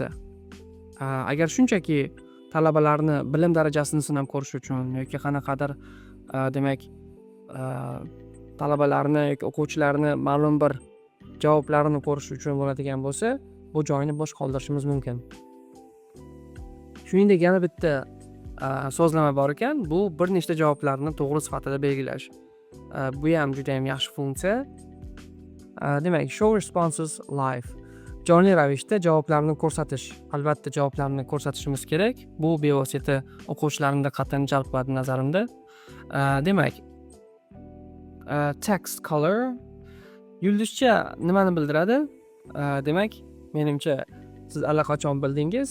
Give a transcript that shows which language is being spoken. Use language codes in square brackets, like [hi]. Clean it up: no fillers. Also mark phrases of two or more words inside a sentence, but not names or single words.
[uz] Agar shunchaki talabalarni bilim darajasini sinab ko'rish uchun yoki qanaqadir demak talabalarni yoki o'quvchilarni ma'lum bir javoblarini ko'rish uchun bo'ladigan bo'lsa, bu joyni bo'sh qoldirishimiz mumkin. Shuningdek, yana bitta so'zlama bor ekan, bu bir nechta javoblarni to'g'ri sifatida belgilash. Bu ham juda ham yaxshi funksiya. Demak, [en] show responses live. [uz] Jonli ravishda javoblarni ko'rsatish. Albatta javoblarni ko'rsatishimiz kerak. Bu bevosita o'quvchilarning diqqatini jalb qiladi nazarimda. Demak, [en] text color [uz] yulduzcha nimani bildiradi? Demak, menimcha siz allaqachon bildingiz.